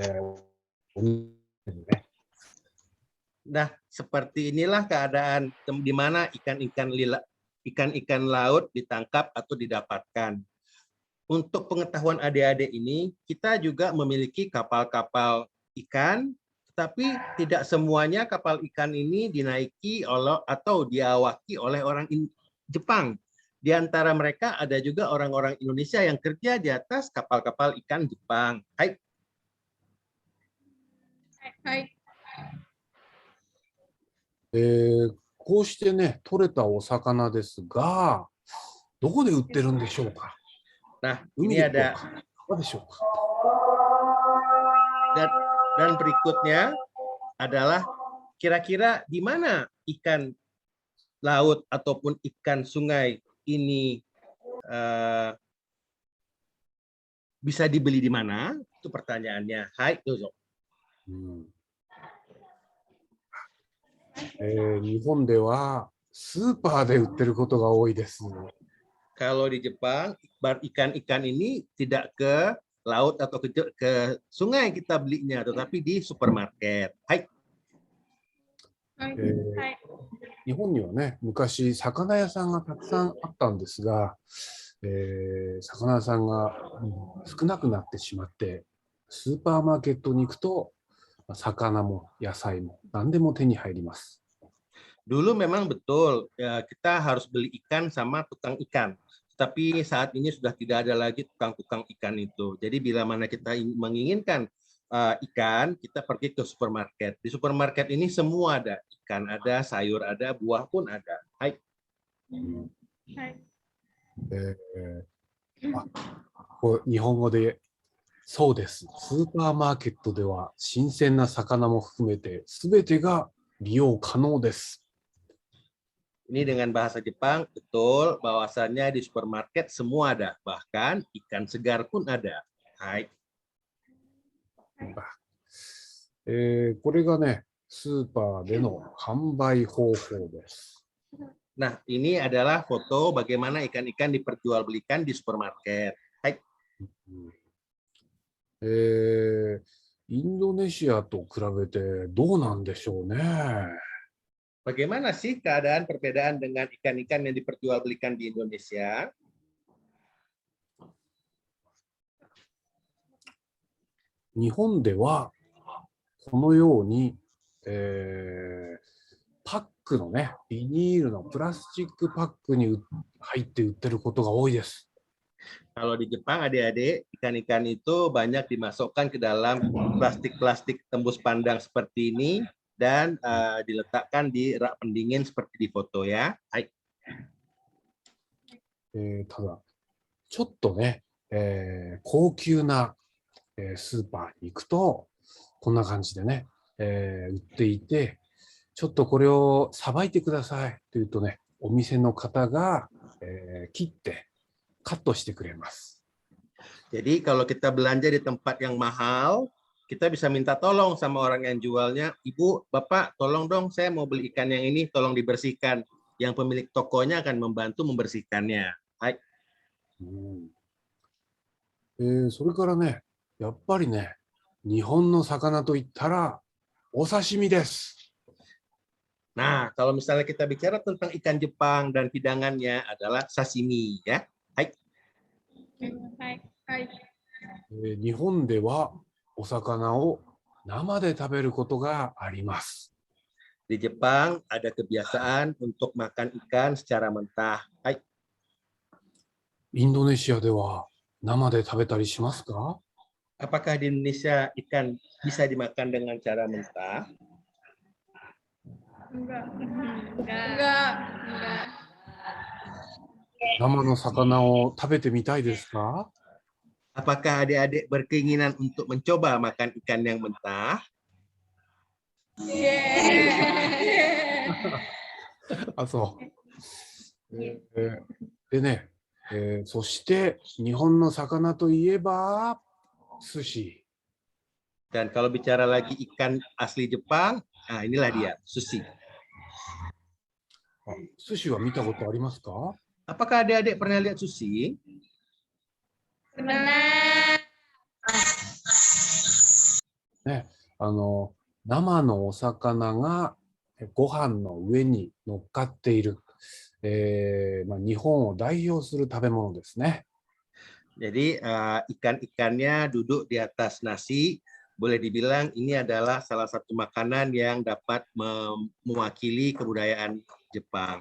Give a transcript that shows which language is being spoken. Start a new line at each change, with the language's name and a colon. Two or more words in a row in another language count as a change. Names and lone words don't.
Indonesian: Nah, seperti inilah keadaan di mana ikan-ikan laut ditangkap atau didapatkan. Untuk pengetahuan adik-adik ini, kita juga memiliki kapal-kapal ikan, tetapi tidak semuanya kapal ikan ini dinaiki atau diawaki oleh orang Jepang. Di antara mereka ada juga orang-orang Indonesia yang kerja di atas kapal-kapal ikan Jepang. Hai. Hai.
Japanese: こうしてね、取れたお魚ですが、どこで売ってるんでしょうか。
Indonesian: Nah, ini ada dan berikutnya adalah kira-kira di mana ikan laut ataupun ikan sungai ini bisa dibeli di mana? Itu pertanyaannya. Hai, dozo.
Japanese: 日本ではスーパーで売ってることが多いです。
Indonesian: Kalau di Jepang, ikan-ikan ini tidak ke laut atau ke sungai kita belinya, tetapi di supermarket. Hai.
Japanese: 日本にはね、昔魚屋さんがたくさんあったんですが、魚屋さんが少なくなってしまって、スーパーマーケットに行くと魚も野菜も何でも手に入ります。
Indonesian: Dulu memang betul ya, kita harus beli ikan sama tukang ikan. Tapi saat ini sudah tidak ada lagi tukang-tukang ikan itu. Jadi bila mana kita menginginkan ikan, kita pergi ke supermarket. Di supermarket ini semua ada. Ikan ada, sayur ada, buah pun ada. Hai. Hai.
Japanese: 日本語でそうです。スーパーマーケットでは新鮮な魚も含めて全てが利用可能です。
Indonesian: Ini dengan bahasa Jepang, betul bahwasannya di supermarket semua ada, bahkan ikan segar pun ada. Hai.
Japanese: これがね、スーパーでの販売方法です。
Indonesian: Nah, ini adalah foto bagaimana ikan-ikan diperjualbelikan di supermarket. Hai.
Japanese: インドネシアと比べてどうなんでしょうね。
Indonesian: Bagaimana sih keadaan perbedaan dengan ikan-ikan yang diperjualbelikan di Indonesia?
Japanese: 日本ではこのように、パックのね、ビニールのプラスチックパックに入って売ってることが多いです。
Indonesian: Kalau di Jepang, adik-adik, ikan-ikan itu banyak dimasukkan ke dalam plastik-plastik tembus pandang seperti ini dan diletakkan di rak pendingin seperti di foto ya. Hai.
Japanese: ただ、ちょっとね、高級な、スーパーに行くと、こんな感じでね、売っていて、ちょっとこれをさばいてくださいというとね、お店の方が、切ってカットしてくれます。
Indonesian: Jadi kalau kita belanja di tempat yang mahal, kita bisa minta tolong sama orang yang jualnya, Ibu, Bapak, tolong dong saya mau beli ikan yang ini, tolong dibersihkan. Yang pemilik tokonya akan membantu membersihkannya. Hai.
Japanese: それからね、やっぱりね、日本の魚といったらお刺身です。
Indonesian: Nah, kalau misalnya kita bicara tentang ikan Jepang dan hidangannya adalah sashimi ya. Hai. Hai. Hai.
Japanese: 日本ではお魚を生で食べることがあります。
Indonesian: Di Jepang ada kebiasaan untuk makan ikan secara mentah. Hai.
Japanese: インドネシアでは生で食べたりしますか？
Indonesian: Apakah di Indonesia ikan bisa dimakan dengan cara mentah? Enggak. Enggak. Enggak.
Japanese: 生の魚を食べてみたいですか？
Indonesian: Apakah adik-adik berkeinginan untuk mencoba makan ikan yang mentah? Yeah.
Japanese: あ、そう。でね、そして日本の魚といえば寿司。
Indonesian: Dan kalau bicara lagi ikan asli Jepang, nah inilah dia, sushi.
Japanese: 寿司は見たことありますか？
Indonesian: Apakah adik-adik pernah lihat sushi? Benar.
Japanese: ね、生のお魚がご飯の上に乗っかっている、日本を代表する食べ物ですね。
Indonesian: Jadi ikan-ikannya duduk di atas nasi, boleh dibilang ini adalah salah satu makanan yang dapat mewakili kebudayaan Jepang.